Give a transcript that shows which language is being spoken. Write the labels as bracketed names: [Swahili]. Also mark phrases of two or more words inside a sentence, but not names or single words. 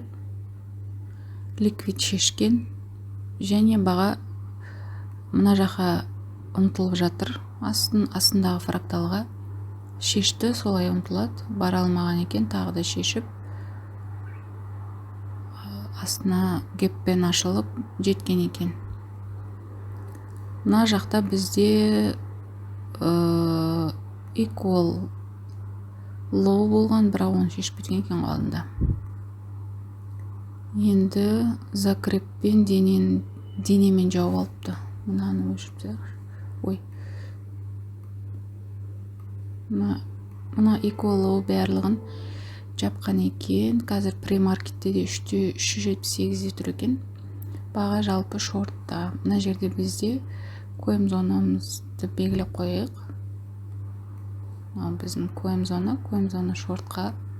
[Kazakh] Ликвид шешкен және баға мына жаққа ұмтылып жатыр. Астындағы фракталға шешті, солай ұмтылады. Бара алмаған екен, тағы да шешіп астына геппен ашылып жеткен екен. Мына жақта бізде [English] equal low [Kazakh] болған, бірақ оны шешіп кеткен екен алдында. Енді закреппен денемен жауып алыпты. Мынаны өшіп тастайықшы. Ой. Мына [English] equal low [Kazakh] барлығын жапқан екен. Қазір премаркетте де 378-де тұр екен. Баға жалпы шортта. Мына жерде бізде қойым зонамызды белгілеп қойайық. Біздің қойым зона шортқа.